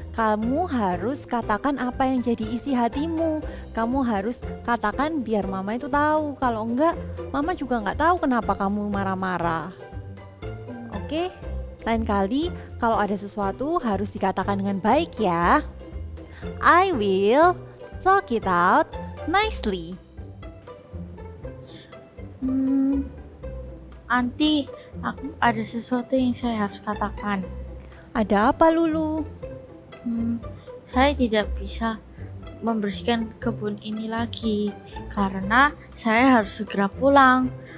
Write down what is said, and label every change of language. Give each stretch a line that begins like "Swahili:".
Indonesian: Kamu harus katakan apa yang jadi isi hatimu. Kamu harus katakan biar Mama itu tahu. Kalau enggak, Mama juga nggak tahu kenapa kamu marah-marah. Oke, lain kali kalau ada sesuatu harus dikatakan dengan baik ya.
English: I will talk it out nicely.
Indonesian: Anti, aku ada sesuatu yang saya harus katakan. Ada apa, Lulu? Saya tidak bisa membersihkan kebun ini lagi karena saya harus segera pulang.